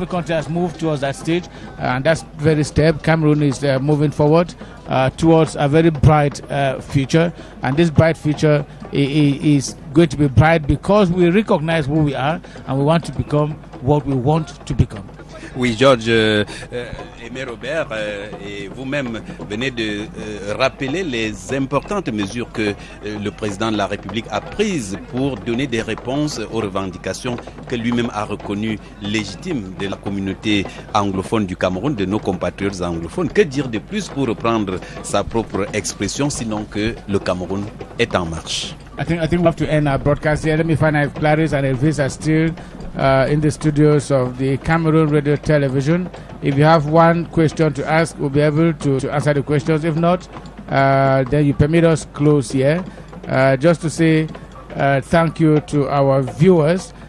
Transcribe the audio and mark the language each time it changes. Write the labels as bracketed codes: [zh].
[en] Every country has moved towards that stage, and that's very step. Cameroon is moving forward towards a very bright future, and this bright future is going to be bright because we recognize who we are and we want to become what we want to become. [fr] Oui, George, Aimé Robert, et vous-même venez de rappeler les importantes mesures que le président de la République a prises pour donner des réponses aux revendications que lui-même a reconnues légitimes de la communauté anglophone du Cameroun, de nos compatriotes anglophones. Que dire de plus pour reprendre sa propre expression, sinon que le Cameroun est en marche? [en] I think we have to end our broadcast here. Let me find out if Clarice and Elvis are still in the studios of the Cameroon Radio Television. If you have one question to ask, we'll be able to answer the questions. If not, then you permit us close here. Just to say thank you to our viewers.